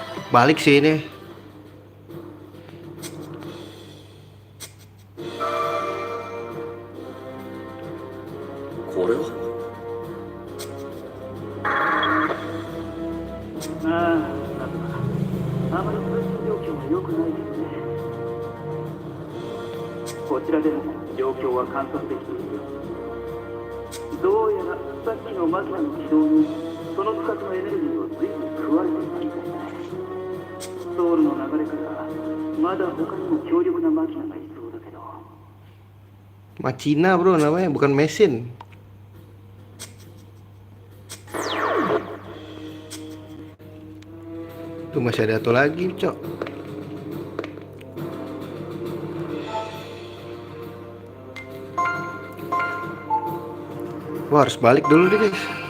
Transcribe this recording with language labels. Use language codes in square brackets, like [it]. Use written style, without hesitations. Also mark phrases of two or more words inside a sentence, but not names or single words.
[id] Balik sih ini. [ja] あまり通信状況は良くないけどね。こちらでも状況は観測できているよ。どうやらさっきのマキナの軌道にその深くのエネルギーを随分食われていたみたいだね。ソウルの流れからまだ他にも強力なマキナがいそうだけど。 [id] Machina bro namanya, bukan mesin. Tuh masih ada satu lagi, cok. Wah, harus balik dulu deh, guys.